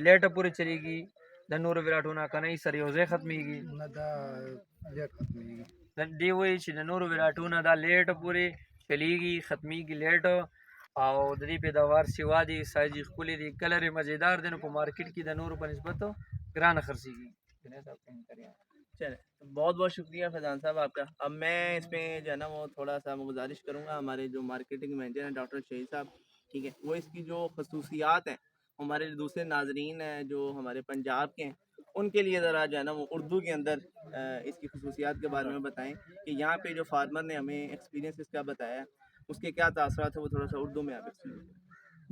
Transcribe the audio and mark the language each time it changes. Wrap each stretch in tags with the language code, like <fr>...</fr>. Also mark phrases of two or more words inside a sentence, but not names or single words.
<ps>لیټه پورې چلیږي د نورو وراټو نه که نه یې سره یو ځای ختمېږي؟ نه دا لیټ ختمېږي. دی وایي چې د نورو وراټو نه دا لیټه پورې چلیږي، ختمېږي لیټ، او د دې پیداوار سوا دی، سایز یې ښکلی دی، کلر یې مزېدار دی، نو په مارکیټ کې د نورو په نسبت ګرانه خرڅېږي.</ps> <ur>چلے تو بہت بہت شکریہ فیضان صاحب آپ کا. اب میں اس میں جو ہے نا وہ تھوڑا سا میں گزارش کروں گا ہمارے جو</ur> <en>marketing manager</en> <ur>ہیں ڈاکٹر شہید صاحب. ٹھیک ہے، وہ اس کی جو خصوصیات ہیں ہمارے دوسرے ناظرین ہیں جو ہمارے پنجاب کے ہیں ان کے لیے ذرا جو ہے نا وہ اردو کے اندر اس کی خصوصیات کے بارے میں بتائیں کہ یہاں پہ جو فارمر نے ہمیں ایکسپیرینس اس کا بتایا اس کے کیا تاثرات ہے وہ تھوڑا سا اردو میں آپ ایکسپلین کریں.</ur>